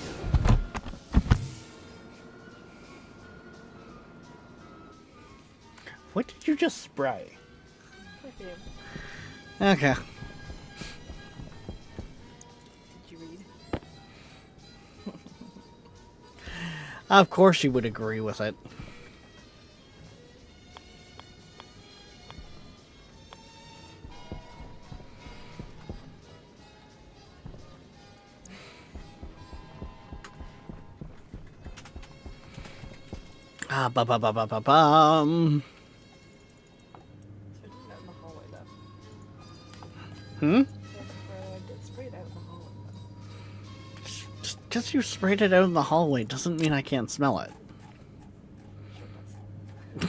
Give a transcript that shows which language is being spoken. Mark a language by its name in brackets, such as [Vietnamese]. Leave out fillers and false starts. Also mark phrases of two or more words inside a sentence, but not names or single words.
[English] What did you just spray? Okay. Of course you would agree with it. Ah, ba ba ba ba ba bum. Sprayed out in the hallway though. Hmm? Get sprayed out in the hallway though. Just because you sprayed it out in the hallway doesn't mean I can't smell it. Sure does.